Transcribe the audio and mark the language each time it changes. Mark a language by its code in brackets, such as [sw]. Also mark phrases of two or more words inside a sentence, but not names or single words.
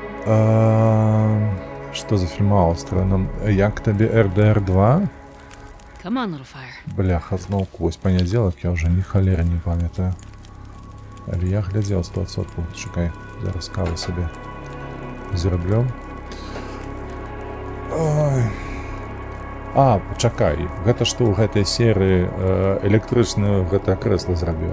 [be] Што за фільм Аўстра? Як табе РДР 2? [en] Come on, little fire. [be] Бляха, зноў вось панядзелак, я ўжо ні халеры не памятаю. Але я глядзеў 100%. Чакай, зараз каву сабе зраблю. Ой. А, пачакай, гэта што ў гэтай серыі электрычнае гэтае крэсла зрабіў.